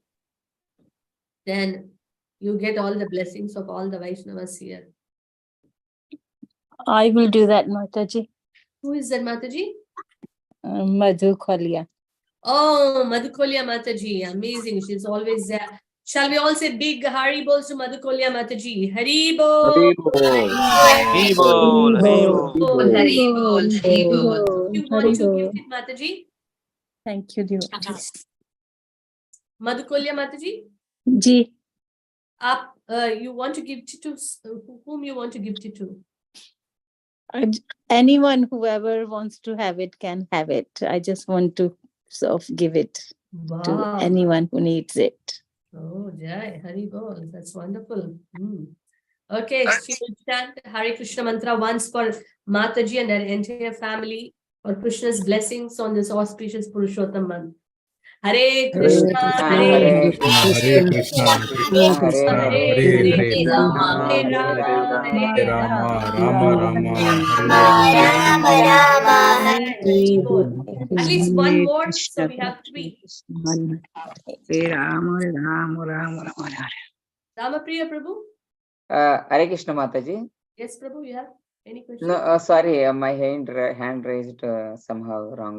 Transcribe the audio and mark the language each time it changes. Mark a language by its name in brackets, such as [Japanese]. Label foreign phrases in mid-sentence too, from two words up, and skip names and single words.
[English] Then you get all the blessings of all the Vaishnavas here. I will do that, Mataji. Who is that, Mataji? Madhu Kolia. Oh, Madhukolya Mataji, amazing. She's always there. Shall we all say big [Sanskrit] Hari Bols [English] to Madhukolya Mataji? [Sanskrit] Hari Bol! Hari Bol. Hari Bol. Hari Bol! Hari Bol! [English] You want to give it, Mataji? Thank you, devotees. Madhukolya Mataji? Ji. You want to give it to whom you want to give it to? Anyone, whoever wants to have it can have it. I just want to sort of give it to anyone who needs it. [Sanskrit] Oh, Jai, Hari Bol. [English] That's wonderful. Okay, she will chant Hare Krishna mantra once for Mataji and her entire family for Krishna's blessings on this auspicious Purushottam month. [Sanskrit] Hare Krishna, Hare Hare Krishna, Krishna Krishna, Hare Hare. Hare Rama, Rama Rama, Hare Hare. [English] At least one more, so we have 3. Ramapriya Prabhu? Hare Krishna Mataji. Yes, Prabhu, you have any question? No, sorry, my hand raised somehow wrongly.